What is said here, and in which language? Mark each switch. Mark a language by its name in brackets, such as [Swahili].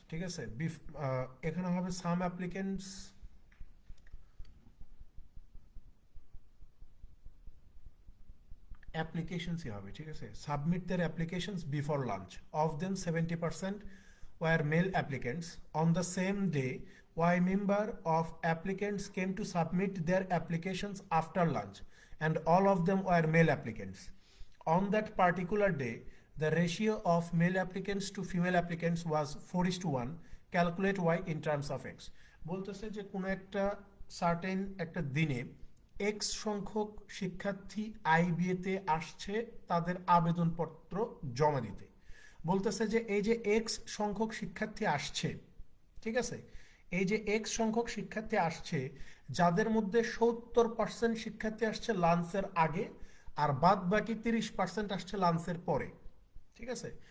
[Bangla] ঠিক আছে, এখানে হবে সাম অ্যাপ্লিকেন্টস। অ্যাপ্লিকেশনসই হবে, ঠিক আছে। [English] Submit their applications before lunch, of them 70% were male applicants. On the same day, Y member of applicants came to submit their applications after lunch, and all of them were male applicants. On that particular day, the ratio of male applicants to female applicants was 4:1. Calculate Y in terms of X. [Bangla] বলতেছে যে কোনো একটা certain একটা দিনে x সংখ্যক শিক্ষার্থী আইবিএতে আসছে তাদের আবেদনপত্র জমা দিতে। বলতেছে যে এই যে এক্স সংখ্যক শিক্ষার্থী আসছে, ঠিক আছে, এই যে এক্স সংখ্যক শিক্ষার্থী আসছে, যাদের মধ্যে 70% শিক্ষার্থী আসছে লাঞ্চের আগে, আর বাদ বাকি 30% আসছে লাঞ্চের পরে, ঠিক আছে।